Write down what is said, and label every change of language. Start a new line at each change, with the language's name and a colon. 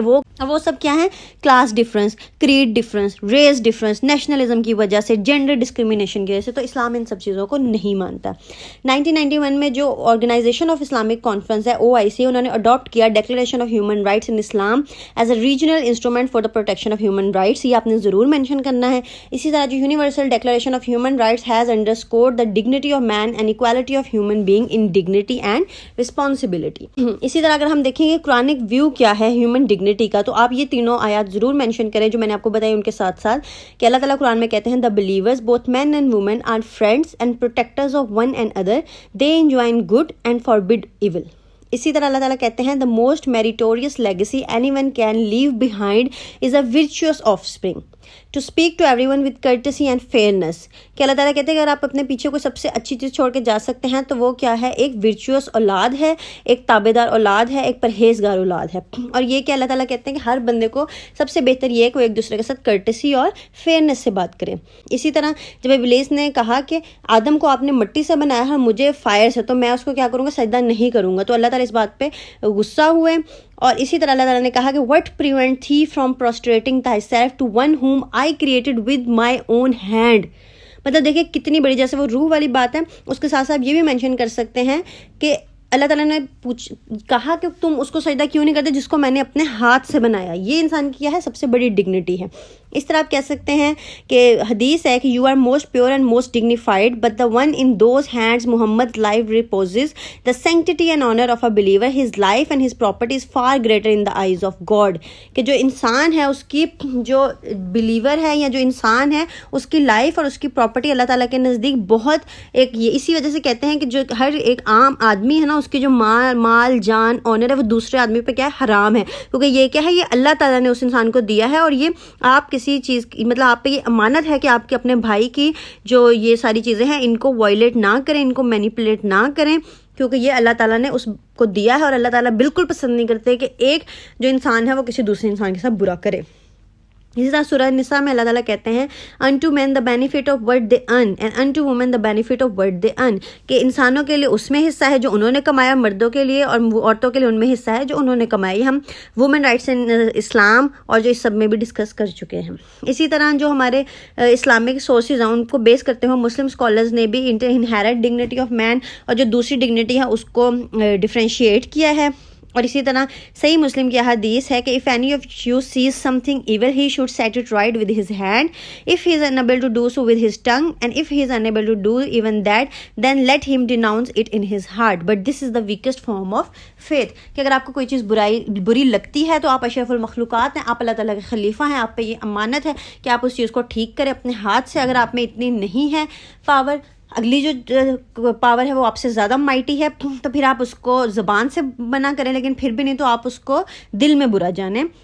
Urdu: وہ سب کیا ہیں؟ Class difference, کریڈ difference, race difference, nationalism کی وجہ سے، جینڈر ڈسکریمنیشن کی وجہ سے. تو اسلام ان سب چیزوں کو نہیں مانتا. 1991 میں جو آرگنائزیشن آف اسلامک کانفرنس ہے OIC، انہوں نے اڈاپٹ کیا
English: declaration of human rights
Urdu: in Islam as a regional instrument for the protection of human rights. یہ آپ نے ضرور مینشن کرنا ہے. اسی طرح جو universal declaration of human
English: human rights has underscored the dignity of man and equality of human being in dignity and responsibility.
Urdu: اسی طرح اگر ہم دیکھیں گے قرآنک ویو کیا ہے ہیومن ڈگنیٹی کا, تو آپ یہ تینوں آیات ضرور مینشن کریں جو میں نے آپ کو بتائی ان کے ساتھ ساتھ, کہ اللہ تعالیٰ قرآن میں کہتے ہیں
English: the believers both men and women are friends and protectors of one another, they enjoin good and forbid evil.
Urdu: اسی طرح اللہ تعالیٰ کہتے ہیں
English: the most meritorious legacy anyone can leave behind is a virtuous offspring, to speak to everyone with courtesy and fairness.
Urdu: کہ اللہ تعالیٰ کہتے ہیں کہ اگر آپ اپنے پیچھے کوئی سب سے اچھی چیز چھوڑ کے جا سکتے ہیں تو وہ کیا ہے, ایک ورچوئس اولاد ہے, ایک تابع دار اولاد ہے, ایک پرہیزگار اولاد ہے. اور یہ کہ اللہ تعالیٰ کہتے ہیں کہ ہر بندے کو سب سے بہتر یہ ہے کہ وہ ایک دوسرے کے ساتھ کرٹسی اور فیئرنس سے بات کرے. اسی طرح جب ابلیس نے کہا کہ آدم کو آپ نے مٹی سے بنایا ہے مجھے فائر سے, تو میں اس کو کیا کروں گا, سجدہ نہیں کروں گا, تو اللہ تعالیٰ اس بات پہ غصہ ہوئے. اور اسی طرح اللہ تعالیٰ نے کہا کہ
English: what prevent thee from prostrating thyself to one whom I created with my own hand.
Urdu: مطلب دیکھیں کتنی بڑی, جیسے وہ روح والی بات ہے, اس کے ساتھ ساتھ یہ بھی مینشن کر سکتے ہیں کہ اللہ تعالیٰ نے کہا کہ تم اس کو سجدہ کیوں نہیں کرتے جس کو میں نے اپنے ہاتھ سے بنایا. یہ انسان کی کیا ہے, سب سے بڑی ڈگنیٹی ہے. اس طرح آپ کہہ سکتے ہیں کہ حدیث ہے کہ
English: You are most pure and most dignified but the one in those hands Muhammad life reposes the sanctity and honour of a believer, his life and his property is far greater in the eyes of God.
Urdu: کہ جو انسان ہے اس کی, جو believer ہے یا جو انسان ہے اس کی لائف اور اس کی پراپرٹی اللہ تعالیٰ کے نزدیک بہت ایک, یہ اسی وجہ سے کہتے ہیں کہ جو ہر ایک عام آدمی ہے نا, اس کی جو مال جان آنر ہے وہ دوسرے آدمی پہ کیا ہے, حرام ہے, کیونکہ یہ کیا ہے, یہ اللہ تعالیٰ نے اس انسان کو دیا ہے. اور یہ آپ کسی چیز مطلب آپ پہ یہ امانت ہے کہ آپ کے اپنے بھائی کی جو یہ ساری چیزیں ہیں ان کو وائلیٹ نہ کریں, ان کو مینیپولیٹ نہ کریں, کیونکہ یہ اللہ تعالیٰ نے اس کو دیا ہے. اور اللہ تعالیٰ بالکل پسند نہیں کرتے کہ ایک جو انسان ہے وہ کسی دوسرے انسان کے ساتھ برا کرے. اسی طرح سورہ نساء میں اللہ تعالیٰ کہتے ہیں
English: unto men the benefit of what they earn and unto women the benefit of what they earn.
Urdu: کہ انسانوں کے لیے اس میں حصہ ہے جو انہوں نے کمایا, مردوں کے لیے اور عورتوں کے لیے ان میں حصہ ہے جو انہوں نے کمایا. یہ ہم وومن رائٹس ان اسلام اور جو اس سب میں بھی ڈسکس کر چکے ہیں. اسی طرح جو ہمارے اسلامک سورسز ہیں ان کو بیس کرتے ہوئے مسلم اسکالرز نے بھی انہیرنٹ ڈگنیٹی آف مین اور جو دوسری ڈگنیٹی ہے اس کو ڈفرینشیٹ کیا ہے. اور اسی طرح صحیح مسلم کی حدیث ہے کہ
English: if any of you sees something evil he should set it right with his hand, if he is unable to do so with his tongue, and if he is unable to do even that then let him denounce it in his heart, but this is the weakest form of faith.
Urdu: کہ اگر آپ کو کوئی چیز بری لگتی ہے تو آپ اشرف المخلوقات ہیں, آپ اللہ تعالیٰ کے خلیفہ ہیں, آپ پہ یہ امانت ہے کہ آپ اس چیز کو ٹھیک کریں اپنے ہاتھ سے. اگر آپ میں اتنی نہیں ہے پاور, اگلی جو پاور ہے وہ آپ سے زیادہ مائٹی ہے, تو پھر آپ اس کو زبان سے منع کریں, لیکن پھر بھی نہیں تو آپ اس کو دل میں برا جانیں.